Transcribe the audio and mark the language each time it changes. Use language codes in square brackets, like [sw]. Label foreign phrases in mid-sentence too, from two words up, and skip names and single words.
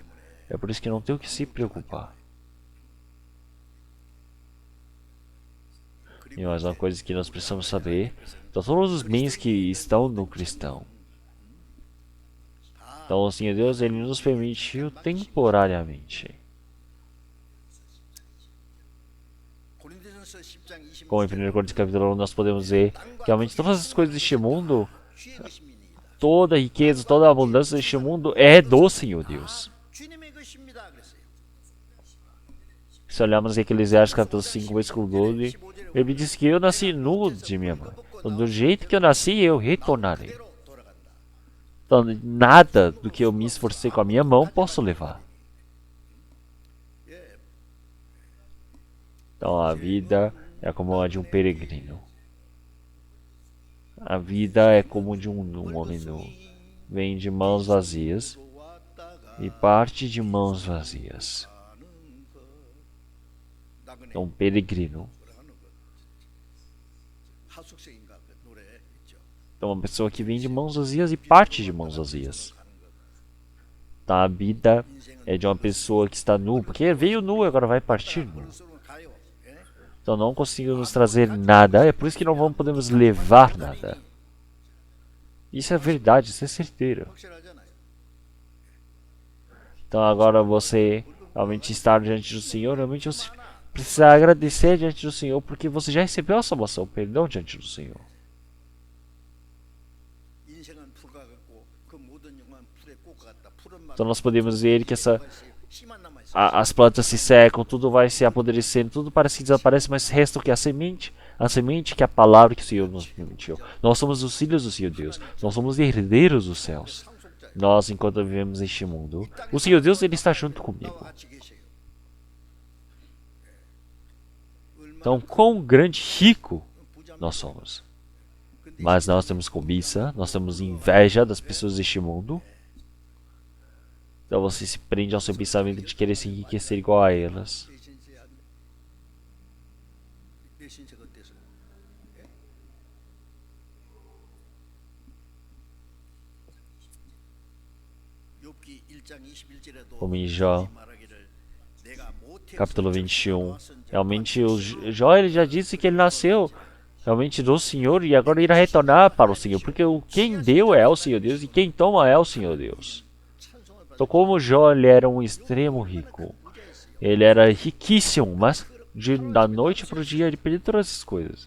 [pt] É por isso que não tem o que se preocupar. E mais uma coisa que nós precisamos saber, então todos os bens que estão no cristão. Então o Senhor Deus, Ele nos permitiu temporariamente. [ko] 고린도전서 10장 20절 [pt] Como em 1 Coríntios capítulo 1 nós podemos ver que realmente todas as coisas deste mundo, [ko] 주의 것입니다. [pt] toda a riqueza, toda a abundância deste mundo é do Senhor Deus. [ko] 주님의 것입니다. 그랬어요. [pt] Se olharmos em Eclesiastes capítulo 5, versículo 12, ele diz que eu nasci nu de minha mãe. Então, do jeito que eu nasci, eu retornarei. [ko] 대로 돌아간다. [pt] Então, nada do que eu me esforcei com a minha mão posso levar. Então, a vida é como a de um peregrino. A vida é como de um homem nu. Vem de mãos vazias e parte de mãos vazias. É um peregrino. [ko] 하숙생인가 그 노래 있죠. [pt] Então, uma pessoa que vem de mãos vazias e parte de mãos vazias. Então, a vida é de uma pessoa que está nu, porque veio nu e agora vai partir nu. [ko] 그리스도로 가요. 예? [pt] Então, não conseguiu nos trazer nada, é por isso que não podemos levar nada. Isso é verdade, isso é certeiro. [ko] 확실하잖아요. [pt] Então, agora você realmente estar diante do Senhor, realmente você precisa agradecer diante do Senhor, porque você já recebeu a salvação, o perdão diante do Senhor. [ko] 인생은 풀과 같고 그 모든 영광은 풀의 꽃 같다. 푸른 맛. [pt] Então, nós podemos ver que [ko] 씨만 남아 있어. [pt] as plantas se secam, tudo vai se apodrecendo, tudo parece que desaparece, mas resta o que? A semente que é a palavra que o Senhor nos permitiu. Nós somos os filhos do Senhor Deus, nós somos herdeiros dos céus. Nós, enquanto vivemos neste mundo, o Senhor Deus, Ele está junto comigo. [ko] 같이 계세요. [pt] Então, quão grande rico nós somos. Mas nós temos cobiça, nós temos inveja das pessoas deste mundo. Então você se prende ao seu pensamento de querer se enriquecer igual a elas. [ko] 내 신세가 어때서? 욥기 1장 21절에도 [pt] Como em Jó, [ko] 말하기를 내가 모태 [pt] capítulo 21. Realmente o Jó ele já disse que ele nasceu realmente do Senhor e agora irá retornar para o Senhor. Porque quem deu é o Senhor Deus e quem toma é o Senhor Deus. Então como Jó ele era um extremo rico. Ele era riquíssimo, mas da noite para o dia ele perdeu todas essas coisas.